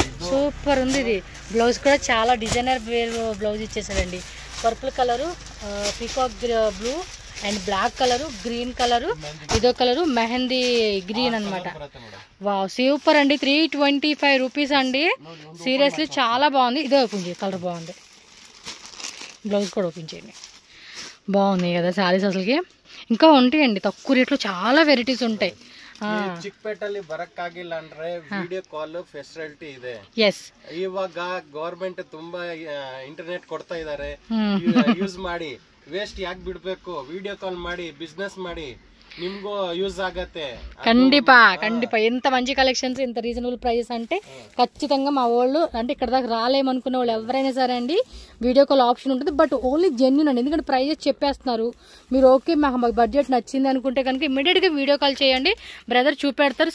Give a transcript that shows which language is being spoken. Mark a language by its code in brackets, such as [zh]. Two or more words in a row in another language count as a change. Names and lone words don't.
[te] సూపర్ ఉంది ఇది బ్లౌజ్ కూడా చాలా [en] designer blouse [te] ఇచ్చేసారండి [en] purple colour peacock blue and black colour green colour [te] ఇదో కలరు మెహందీ గ్రీన్ అన్నమాట [en] wow super [te] అండి 325 రూపీస్ అండి సీరియస్లీ చాలా బాగుంది ఇదో కలర్ బాగుంది బ్లౌజ్ కూడా ఓపెన్ చేయండి బాగున్నాయి కదా శారీస్ అసలుకి ఇంకా ఉంటాయండి తక్కువ రేట్లో చాలా వెరైటీస్ ఉంటాయి [kn] ಚಿಕ್ಕಪೇಟೆಯಲ್ಲಿ ಬರಕ್ಕಾಗಿಲ್ಲ ಅಂದ್ರೆ [en] video call facility [kn] ಇದೆ ಎಸ್ ಇವಾಗ ಗವರ್ಮೆಂಟ್ ತುಂಬಾ ಇಂಟರ್ನೆಟ್ ಕೊಡ್ತಾ ಇದ್ದಾರೆ ಯೂಸ್ ಮಾಡಿ ವೇಸ್ಟ್ ಯಾಕೆ ಬಿಡ್ಬೇಕು [en] video call [kn] ಮಾಡಿ ಬಿಸ್ನೆಸ್ ಮಾಡಿ ನಿಮ್ಗೂ ಯೂಸ್ ಆಗತ್ತೆ. [te] ఖండిపా ఎంత మంచి కలెక్షన్స్, ఇంత [en] reasonable price [te] అంటే ఖచ్చితంగా మా వాళ్ళు అంటే ఇక్కడ దాకా రాలేమనుకున్న వాళ్ళు ఎవరైనా సరే అండి [en] video call option [te] ఉంటుంది. [en] but only genuine [te] అండి, ఎందుకంటే ప్రైజెస్ చెప్పేస్తున్నారు. మీరు ఓకే మాకు బడ్జెట్ నచ్చింది అనుకుంటే కనుక ఇమీడియట్గా [en] video call [te] చేయండి, బ్రదర్ చూపెడతారు.